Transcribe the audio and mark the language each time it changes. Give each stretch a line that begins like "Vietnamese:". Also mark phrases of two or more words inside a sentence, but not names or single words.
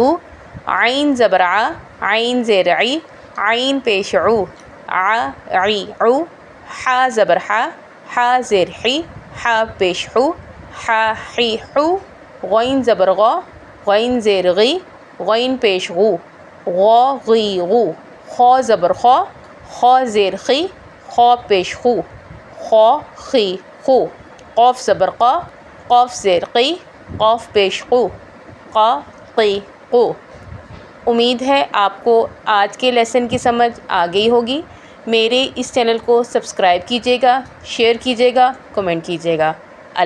Urdu: عین زبر ع، عین زیر عی، عین پیش عو، ع عی عو۔ حا زبر حا، حا زیر حی، حا پیش حو، حا حی حو۔ غین زبر غا، غین زیر غی، غین پیش غو، غا غی غو۔ خا زبر خا، خا زیر خی، خا پیش خو، خا خی خو۔ قاف زبر قا، قاف زیر قی، قاف پیش قو، قا قی قو۔ امید ہے آپ کو آج کے لیسن کی سمجھ آ گئی ہوگی۔ میرے اس چینل کو سبسکرائب کیجیے گا، شیئر کیجیے گا، کمنٹ کیجیے گا۔